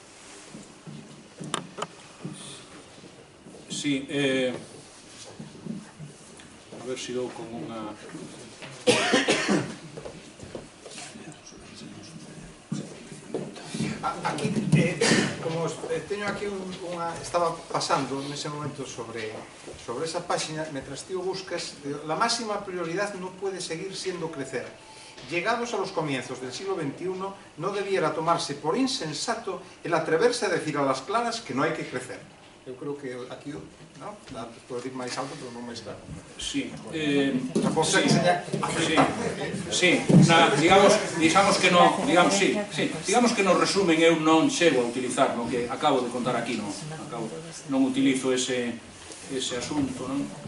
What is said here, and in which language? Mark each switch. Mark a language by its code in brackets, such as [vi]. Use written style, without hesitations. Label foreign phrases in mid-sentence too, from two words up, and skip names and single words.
[gl] Sí, a ver se dou con unha... Aquí, como teño aquí estaba pasando nese momento sobre esa página, [es] mientras tío buscas, la máxima prioridad no puede seguir siendo crecer. Llegados a los comienzos del siglo XXI, no debiera tomarse por insensato el atreverse a decir a las claras que no hay que crecer. [gl] Eu creo que aquí, ¿no? Puedo decir máis alto, pero non máis claro. Sí, digamos que no, digamos que no resumen eu non chego a utilizar no que acabo de contar aquí, non utilizo ese asunto, non?